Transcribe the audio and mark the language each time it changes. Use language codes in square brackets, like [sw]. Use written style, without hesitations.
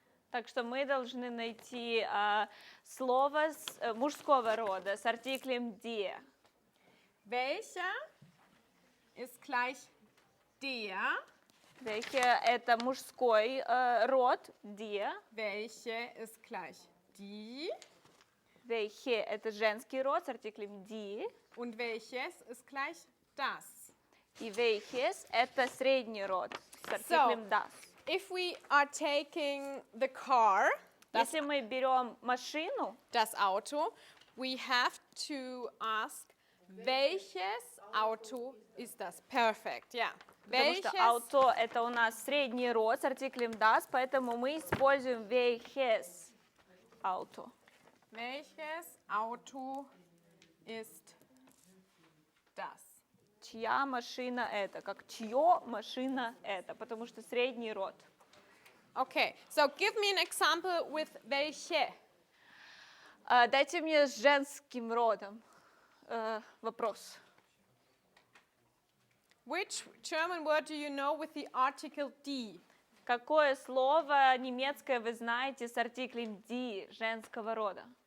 [ru] Так что мы должны найти слово мужского рода с артиклем die. [de] Welcher ist gleich der? [ru] Welche — это мужской род, die. [de] Welche ist gleich die? [ru] Welche — это женский род с артиклем die. [de] Und welches ist gleich das? [ru] И welches — это средний род с артиклем das. [en] If we are taking the car, [ru] Если мы берем машину, [de] das Auto, [en] we have to ask, [de] welches Auto ist das? [en] Perfect, yeah. [ru] потому что auto — это у нас средний род с артиклем das, поэтому мы используем [de] welches auto. Welches Auto ist das? [ru] Чья машина это? Как чье машина это? Потому что средний род. [en] Okay, so give me an example with welche. [ru] Дайте мне с женским родом вопрос. [en] Which German word do you know with the article die? [ru] Какое слово немецкое вы знаете с артиклем die женского рода?